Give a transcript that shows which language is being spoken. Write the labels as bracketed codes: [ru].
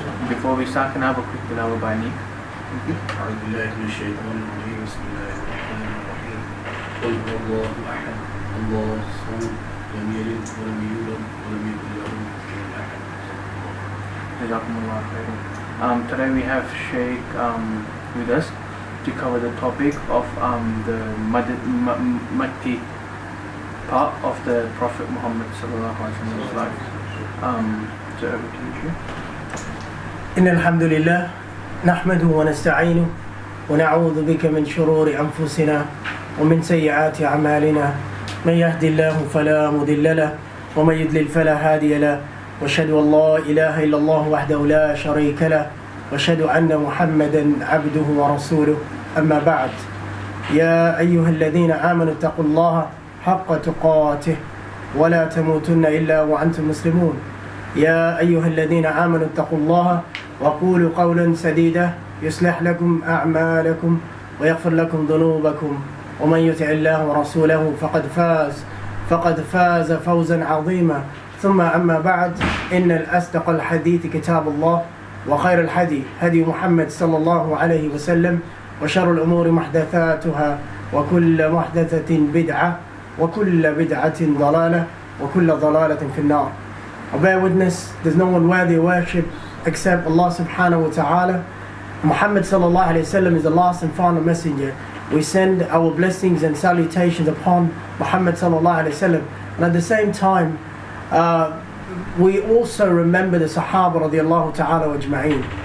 [en] Before we start, can I have a quick tilawah by me? [ar] أعوذ بالله من الشيطان الرجيم. بسم الله الرحمن الرحيم. قل هو الله أحد الله الصمد لم يلد ولم يولد ولم يكن له كفوا أحد. [en] Jazakumullah khairan. Today we have Sheikh with us to cover the topic of the Makki part of the Prophet Mohammad SAW life. So over to you, Sheikh. [ar] إن الحمد لله نحمده ونستعينه ونعوذ بك من شرور أنفسنا ومن سيئات أعمالنا، من يهدي الله فلا مضل له ومن يضلل فلا هادي له، وأشهد أن لا إله إلا الله وحده لا شريك له، وأشهد أن محمدا عبده ورسوله. أما بعد، يا أيها الذين آمنوا اتقوا الله حق تقاته ولا تموتن إلا وأنتم مسلمون. يا أيها الذين آمنوا اتقوا الله وقولوا قولا سديدا يصلح لكم أعمالكم ويغفر لكم ذنوبكم، ومن يطع الله ورسوله فقد فاز فوزا عظيما. ثم أما بعد، إن الأصدق الحديث كتاب الله، وخير الهدي هدي محمد صلى الله عليه وسلم، وشر الأمور محدثاتها، وكل محدثة بدعة، وكل بدعة ضلالة، وكل ضلالة في النار. [en] I bear witness there's no one worthy of worship except Allah subhanahu wa ta'ala. Muhammad sallallahu alayhi wa sallam is the last and final messenger. We send our blessings and salutations upon Muhammad sallallahu alayhi wa sallam. And at the same time, we also remember the Sahaba radiallahu ta'ala ajma'een.